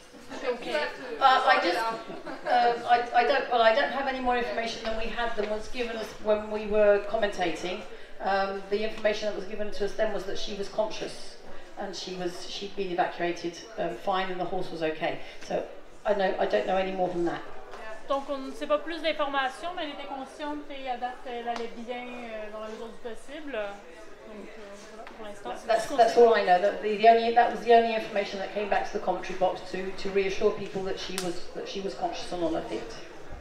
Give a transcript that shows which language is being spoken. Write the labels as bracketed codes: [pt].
[en] I don't have any more information than was given us when we were commentating. The information that was given to us then was that she was conscious and she'd been evacuated fine, and the horse was okay. So I don't know any more than that. [fr] Donc on ne sait pas plus d'informations, mais elle était consciente et à date elle allait bien dans la mesure du possible. Donc voilà, pour l'instant. [en] That's all I know. That was the only information that came back to the commentary box to reassure people that she was conscious and on her feet.